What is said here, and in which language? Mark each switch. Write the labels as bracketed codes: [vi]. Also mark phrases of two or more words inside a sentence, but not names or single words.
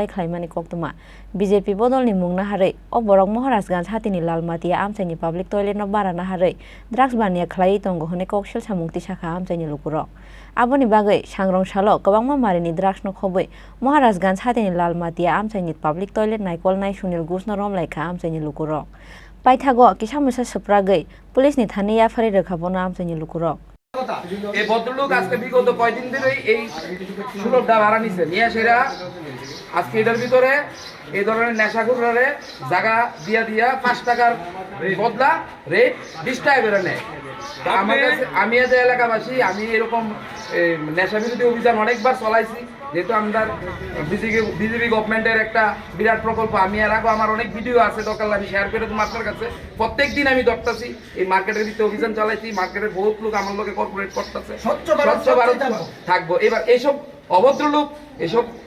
[brx] खालामनानै कक्तमा बीजेपी बदलनि मुंना हारै अबरक महाराजगंज हातिनि लालमाटिया आमचाइनि [en] public toilet [brx] न बाराना हारै ड्राग्स बानिया खलाई दंगो हने ककसेल सामुक्ति शाखा आमचाइनि लुकुरक आबोनि बागै सांग्रांशाल गोबां मारिनि ड्राग्स न खबै महाराजगंज हातिनि लालमाटिया आमचाइनि [en] public toilet [brx] नाइकल नाइ सुनील घोष न रमलाइखा आमचाइनि लुकुरक पाइथागो किसामिसा सप्रागै पुलिसनि थानै याफारि रोखाबना आमचाइनि लुकुरक [bn] এই ভদ্রলোক আজকে বিগত কয়দিন ধরে এই সুলভটা ভাড়া নিছে নিয়ে সেরা আজকে এটার ভিতরে এই ধরনের নেশাখোররে জায়গা দিয়া 5 টাকার বদলা রেট 20 টাকা করে নেয়। আমার কাছে আমি এই এলাকাবাসী আমি এরকম নেশা বিরোধী অভিযান অনেকবার চালাইছি যেহেতু আমরা বিজেপি গভর্নমেন্টের একটা বিরাট প্রকল্প আমি এর আগে আমার অনেক ভিডিও আছে দরকার আমি শেয়ার করে দেবো আপনার কাছে প্রত্যেক দিন আমি ধরতেছি এই মার্কেটের ভিতরে অভিযান চালাইছি মার্কেটের বহুত লোক আমার লোকে কর্পোরেট করতেছে স্বচ্ছ ভারত থাকবো এবার এইসব অভদ্র লোক এইসব